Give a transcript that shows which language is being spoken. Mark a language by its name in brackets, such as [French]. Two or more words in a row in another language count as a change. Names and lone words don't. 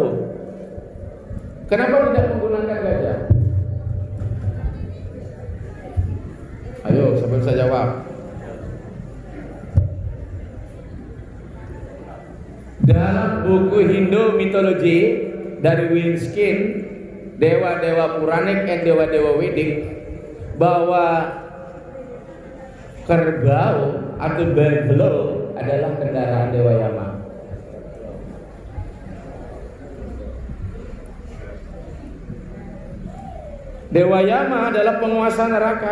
[Indonesian] Kenapa tidak menggunakan gajah? Ayo, siapa bisa jawab? Dalam buku Hindu mitologi dari Winskin, dewa-dewa Puranik dan dewa-dewa Vedic, bahwa kerbau atau buffalo adalah kendaraan Dewa Yama. Dewa Yama adalah penguasa neraka.